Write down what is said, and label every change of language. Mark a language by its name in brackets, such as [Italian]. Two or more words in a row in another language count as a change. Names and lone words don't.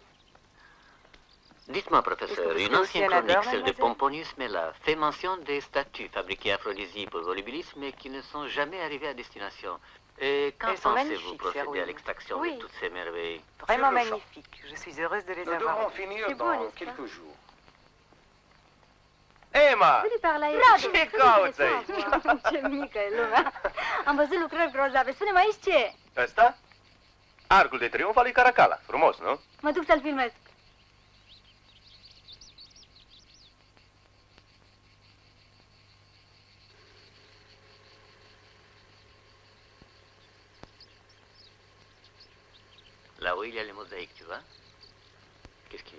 [French] Dites-moi, professeur, une ancienne chronique, celle de Pomponius Mela, fait mention des statues fabriquées à Aphrodisia pour Volubilis, mais qui ne sont jamais arrivées à destination. Et quand pensez-vous procéder à l'extraction de toutes ces merveilles? Vraiment magnifique. Je suis heureuse de les Nous avoir. devrons finir dans quelques jours. [Romanian] Emma! Ce cauți aici? Ce mică e lumea. Am văzut lucrări grozave. Spune-mă aici ce e? Ăsta? Arcul de triumf al lui Caracalla. Frumos, nu? Mă duc să-l filmez. [French] Là où il y a les mosaïques, tu vois? Qu'est-ce qu'il y a?